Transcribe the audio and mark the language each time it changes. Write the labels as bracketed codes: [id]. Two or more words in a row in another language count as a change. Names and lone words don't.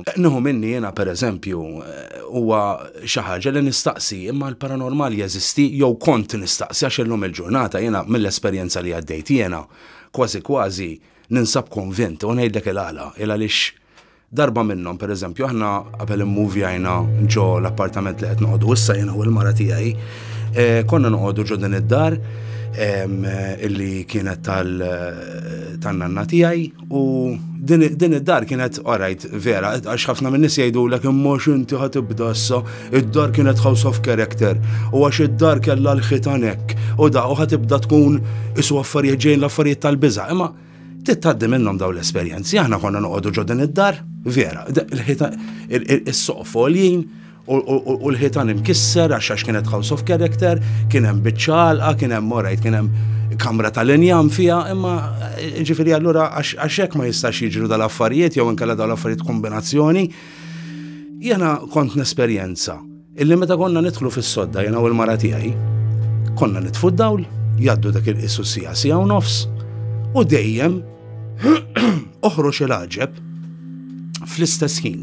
[mt] Nieħu minni jiena pereżempju huwa xi ħaġa li nistaqsi imma l-paranormal jeżisti jew kont nistaqsi għax illum il-ġurnata jiena mill-esperjenza li għaddejt jiena kważi ninsab konvint u ngħidlek il-għala għaliex darba minnhom pereżempju aħna qabel immuvjajna ġo l-appartament li qed noqogħdu issa jiena u l-mara tiegħi. Konna noqogħdu ġo din id-dar illi kienet tan-nanna tiegħi u din id-dar kienet orajt vera għax ħafna min-nies jgħidulek imma x'inti ħatibda issa id-dar kienet [en] house of character [mt] u għax id-dar kellha l-ħitan hekk u ħatibda tkun isu affarijiet ġejjin l-affarijiet tal-biża' imma titgħaddi minnhom dawn l-esperjenzi. Aħna konna noqogħdu ġo din id-dar vera is-soqf għoljin u l-ħitan imkisser għax kienet [en] house of character, [mt] kien hemm biċċalqa, kien hemm morajt, kien hemm kamra tal-injam fiha, imma ġifieri allura għax hekk ma jistax jiġru dal-affarijiet jew inkella dal-affarijiet kombinazzjoni. Jiena kont nesperjenza illi meta konna nidħlu fis-sodda jiena u l-mara tiegħi, konna nitfu d-dawl, jgħaddu dak il-qisu sija u nofs u dejjem oħroġ il-għaġeb fl-istess ħin.